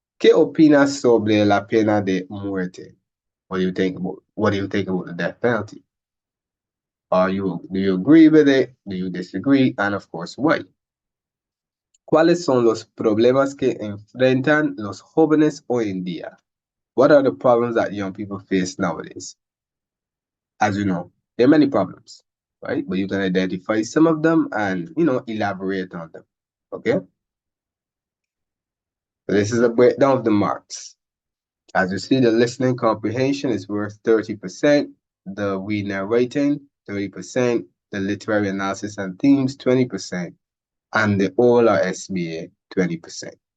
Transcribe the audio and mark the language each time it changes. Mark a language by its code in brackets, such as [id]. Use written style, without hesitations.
[es] ¿Qué opinas sobre la pena de muerte? [en] What do you think about the death penalty? Do you agree with it? Do you disagree? And of course, why? [es] ¿Cuáles son los problemas que enfrentan los jóvenes hoy en día? [en] What are the problems that young people face nowadays? As you know, there are many problems, right? But you can identify some of them and, elaborate on them, okay? So this is a breakdown of the marks. As you see, the listening comprehension is worth 30%, the reading and writing, 30%, the literary analysis and themes, 20%, and the oral or SBA, 20%.